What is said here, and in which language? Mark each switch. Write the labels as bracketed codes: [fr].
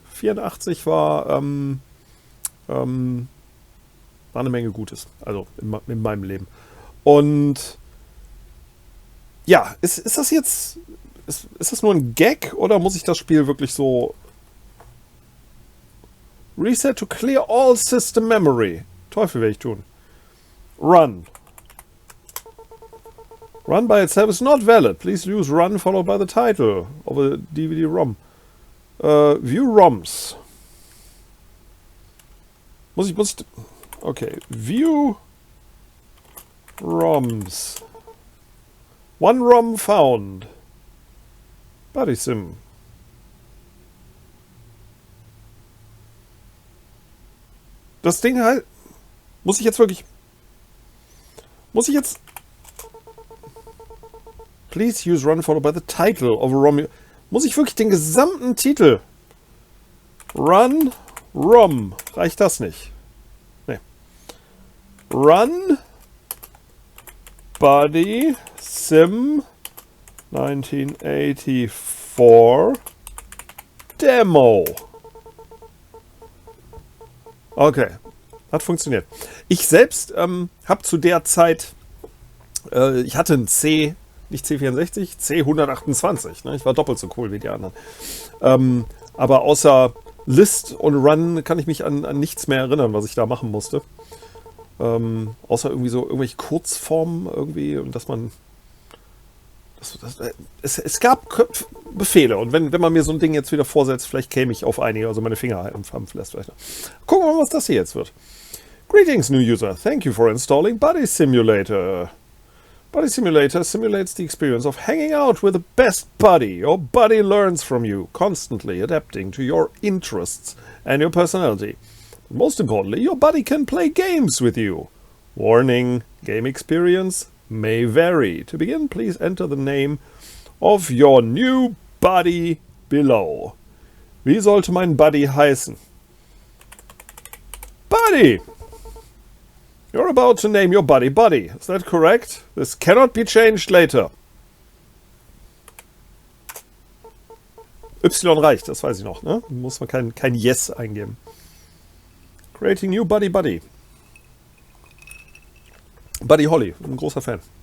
[de] 84 war eine Menge Gutes, also in meinem Leben. Und ja, ist das jetzt, ist das nur ein Gag oder muss ich das Spiel wirklich so [en] Reset to clear all system memory? [de] Teufel werde ich tun. Run. [en] Run by itself is not valid. Please use run followed by the title of a DVD-ROM. View ROMs. [de] Muss ich... Okay. [en] View ROMs. One ROM found. Buddy Sim. [de] Das Ding halt... Muss ich jetzt... [en] Please use run followed by the title of a ROM. [de] Muss ich wirklich den gesamten Titel? Run, ROM. Reicht das nicht? Nee. [en] Run, Buddy, Sim, 1984, Demo. [de] Okay. Hat funktioniert. Ich selbst habe zu der Zeit, ich hatte ein C, nicht C64, C128. Ne? Ich war doppelt so cool wie die anderen. Aber außer List und Run kann ich mich an nichts mehr erinnern, was ich da machen musste. Außer irgendwie so irgendwelche Kurzformen irgendwie und dass man... Es gab Befehle und wenn man mir so ein Ding jetzt wieder vorsetzt, vielleicht käme ich auf einige, also meine Finger haben vielleicht. Gucken wir mal, was das hier jetzt wird. [en] Greetings, new user. Thank you for installing Buddy Simulator. Buddy Simulator simulates the experience of hanging out with the best buddy. Your buddy learns from you, constantly adapting to your interests and your personality. But most importantly, your buddy can play games with you. Warning, game experience may vary. To begin, please enter the name of your new buddy below. [de] Wie sollte mein Buddy heißen? Buddy! [en] You're about to name your buddy Buddy. Is that correct? This cannot be changed later. [de] Y reicht, das weiß ich noch, ne? Muss man kein Yes eingeben. [en] Creating new Buddy Buddy. [de] Buddy Holly, ein großer Fan.